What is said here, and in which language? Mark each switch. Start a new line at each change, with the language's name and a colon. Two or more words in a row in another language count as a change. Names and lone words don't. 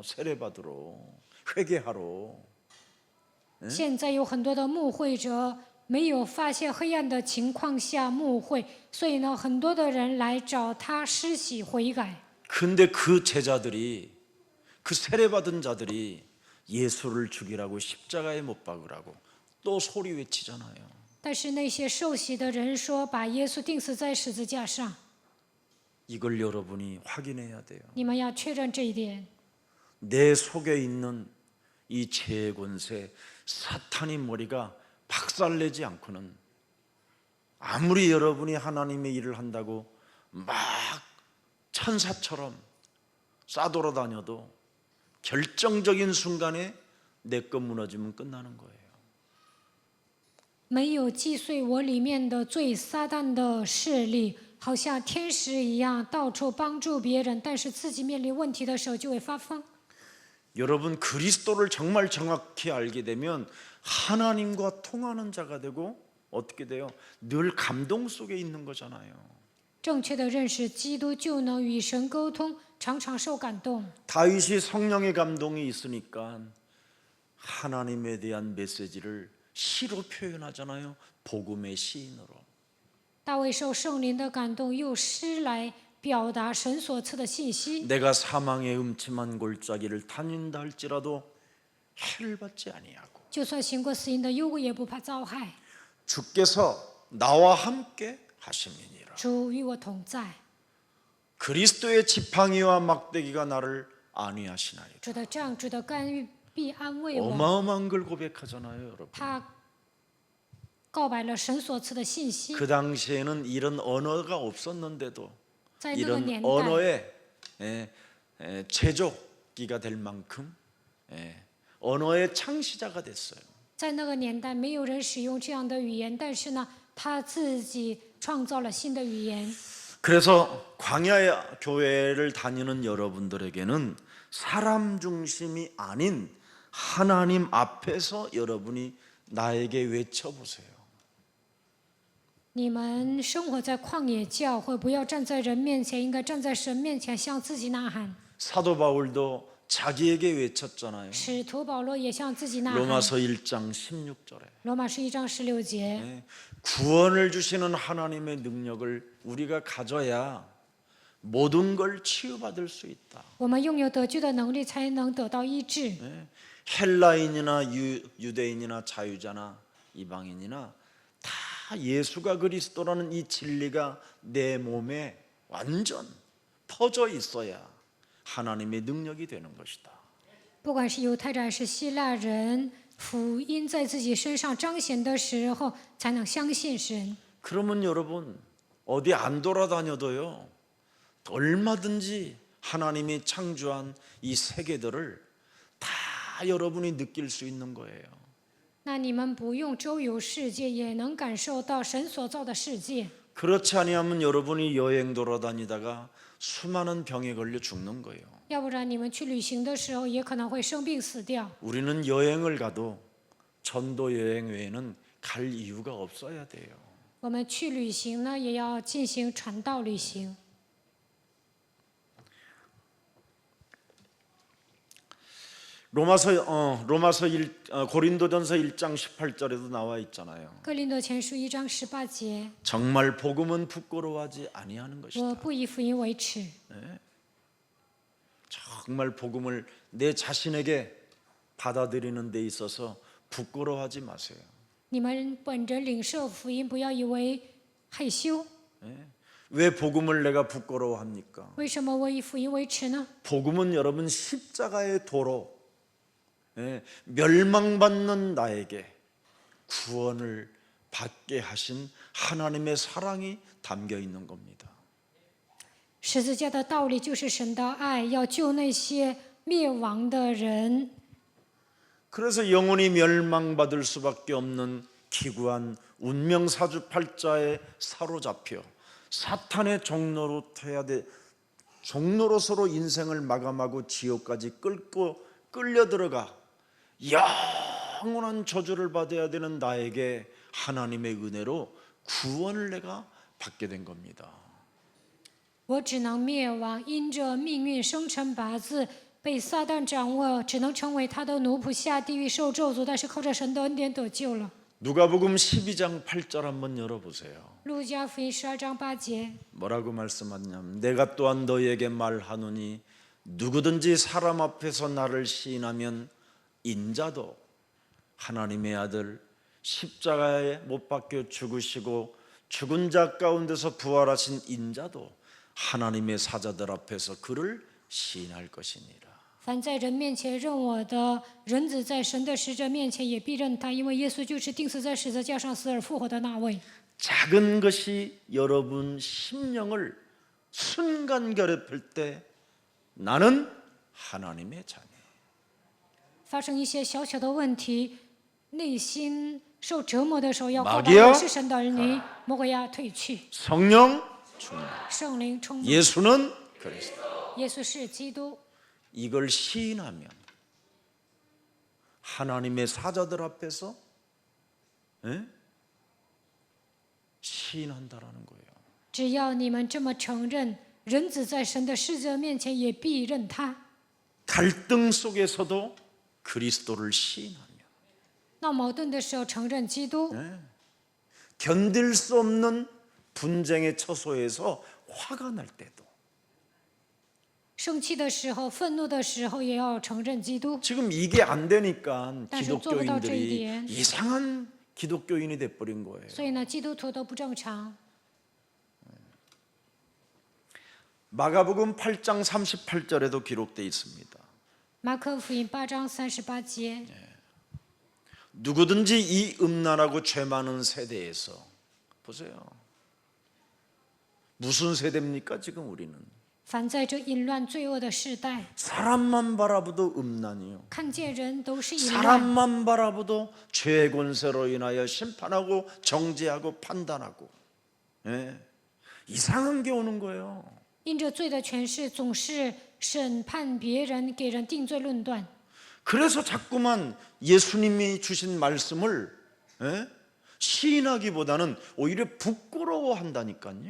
Korean: 세례 받으러, 회개하러.
Chinese: 现在有很多的牧会者没有发现黑暗的情况下牧会，所以呢，很多的人来找他施洗悔改。
Korean: 근데 그 제자들이, 그 세례 받은 자들이 예수를 죽이라고 십자가에 못 박으라고 또 소리 외치잖아요.
Chinese: 但是那些受洗的人说，把耶稣钉死在十字架上。
Korean: 이걸 여러분이 확인해야 돼요.
Chinese: 你们要确认这一点。
Korean: 내 속에 있는 이 죄의 권세, 사탄의 머리가 박살내지 않고는 아무리 여러분이 하나님의 일을 한다고 막 천사처럼 싸돌아다녀도 결정적인 순간에 내 것 무너지면 끝나는 거예요.
Chinese: 没有击碎我里面的罪，撒旦的势力，好像天使一样到处帮助别人，但是自己面临问题的时候就会发疯。
Korean: 여러분 그리스도를 정말 정확히 알게 되면 하나님과 통하는 자가 되고 어떻게 돼요? 늘 감동 속에 있는 거잖아요.
Chinese: 正确的认识基督，就能与神沟通，常常受感动。
Korean: 다윗이 성령의 감동이 있으니까 하나님에 대한 메시지를 시로 표현하잖아요. 복음의 시인으로.
Chinese: 大卫受圣灵的感动，用诗来表达神所赐的信息。
Korean: 내가 사망의 음침한 골짜기를 다닌다 할지라도 해를 받지 아니하고
Chinese: 就算行过死荫的幽谷，也不怕遭害。
Korean: 주께서 나와 함께 하심이니라.
Chinese: 主与我同在，
Korean: 그리스도의 지팡이와 막대기가 나를 안위하시나이다.
Chinese: 主的杖、主的竿必安慰我。
Korean: 어마어마한 걸 고백하잖아요, 여러분.
Chinese: 他告白了神所赐的信息。
Korean: 그 당시에는 이런 언어가 없었는데도
Chinese: 在那个
Korean: 이런
Chinese: 年代，
Korean: 언어의 제조기가 될 만큼 언어의 창시자가 됐어요.
Chinese: 在那个年代，没有人使用这样的语言，但是呢，他自己创造了新的语言。
Korean: 그래서 광야 교회를 다니는 여러분들에게는 사람 중심이 아닌 하나님 앞에서 여러분이 나에게 외쳐보세요.
Chinese: 你们生活在旷野教会，不要站在人面前，应该站在神面前，向自己呐喊。
Korean: 사도 바울도 자기에게 외쳤잖아요.
Chinese: 使徒保罗也向自己呐喊。
Korean: 로마서 1장 16절에
Chinese: 罗马书1章16节，
Korean: 구원을 주시는 하나님의 능력을 우리가 가져야 모든 걸 치유받을 수 있다.
Chinese: 我们拥有得救的能力，才能得到医治。
Korean: 헬라인이나 유대인이나 자유자나 이방인이나 다 예수가 그리스도라는 이 진리가 내 몸에 완전 퍼져 있어야 하나님의 능력이 되는 것이다.
Chinese: 不管是犹太人还是希腊人，福音在自己身上彰显的时候，才能相信神。
Korean: 그러면 여러분 어디 안 돌아다녀도요 얼마든지 하나님이 창조한 이 세계들을 다 여러분이 느낄 수 있는 거예요.
Chinese: 那你们不用周游世界，也能感受到神所造的世界。
Korean: 그렇지 아니하면 여러분이 여행 돌아다니다가 수많은 병에 걸려 죽는 거예요.
Chinese: 要不然你们去旅行的时候，也可能会生病死掉。
Korean: 우리는 여행을 가도 전도 여행 외에는 갈 이유가 없어야 돼요.
Chinese: 我们去旅行呢，也要进行传道旅行。
Korean: 고린도전서 1장 18절에도 나와 있잖아요.
Chinese: 哥林多前书1章18节，
Korean: 정말 복음은 부끄러워하지 아니하는
Chinese: 我
Korean: 것이다.
Chinese: 不以福音为耻。
Korean: 정말 복음을 내 자신에게 받아들이는 데 있어서 부끄러워하지 마세요.
Chinese: 你们本着领受福音，不要以为害羞。
Korean: 왜 복음을 내가 부끄러워합니까?
Chinese: 为什么我以福音为耻呢？
Korean: 복음은 여러분 십자가의 도로 멸망받는 나에게 구원을 받게 하신 하나님의 사랑이 담겨 있는 겁니다.
Chinese: 十字架的道理就是神的爱，要救那些灭亡的人。
Korean: 그래서 영혼이 멸망받을 수밖에 없는 기구한 운명사주팔자에 사로잡혀 사탄의 종로로서로 인생을 마감하고 지옥까지 끌려 들어가 영원한 저주를 받아야 되는 나에게 하나님의 은혜로 구원을 내가 받게 된 겁니다.
Chinese: 我只能灭亡，因着命运生辰八字被撒旦掌握，只能成为他的奴仆，下地狱受咒诅。但是靠着神的恩典得救了。
Korean: 누가복음 12장 8절 한번 열어보세요.
Chinese: 路加福音12章8节，
Korean: 뭐라고 말씀하냐면 내가 또한 너희에게 말하노니 누구든지 사람 앞에서 나를 시인하면 인자도 하나님의 아들 십자가에 못 박혀 죽으시고 죽은 자 가운데서 부활하신 인자도 하나님의 사자들 앞에서 그를 시인할 것이니라.
Chinese: 凡在人面前认我的人子，在神的使者面前也必认他，因为耶稣就是钉死在十字架上死而复活的那位。
Korean: 작은 것이 여러분 심령을 순간 괴롭힐 때 나는 하나님의 자녀.
Chinese: 发生一些小小的问题，内心受折磨的时候，要告白
Korean: 마귀야
Chinese: 我是神的儿女，魔鬼呀退去，
Korean: 성령 충만.
Chinese: 圣灵充满，
Korean: 예수는 그리스도.
Chinese: 耶稣是基督。
Korean: 이걸 시인하면 하나님의 사자들 앞에서 시인한다라는 거예요.
Chinese: 只要你们这么承认，人子在神的使者面前也必认他。
Korean: 갈등 속에서도 그리스도를 시인하면
Chinese: 闹矛盾的时候承认基督，
Korean: 견딜 수 없는 분쟁의 처소에서 화가 날 때도
Chinese: 生气的时候、愤怒的时候也要承认基督。
Korean: 지금 이게 안 되니까
Chinese: 但是做不到这一
Korean: 기독교인들이
Chinese: 点，
Korean: 이상한 기독교인이 돼버린 거예요.
Chinese: 所以呢，基督徒都不正常。
Korean: 마가복음 8장 38절에도 기록되어 있습니다.
Chinese: 马可福音8章38节，
Korean: 누구든지 이 음란하고 죄 많은 세대에서 보세요. 무슨 세대입니까 지금 우리는?
Chinese: 凡在这淫乱罪恶的世代，
Korean: 사람만 바라보도 음란이요.
Chinese: 看见人都是淫乱，
Korean: 사람만 바라보도 죄의 권세로 인하여 심판하고 정죄하고 판단하고, 예, 이상한 게 오는 거예요.
Chinese: 因着罪的权势，总是审判别人，给人定罪论断。
Korean: 그래서 자꾸만 예수님이 주신 말씀을, 예, 시인하기보다는 오히려 부끄러워한다니까요.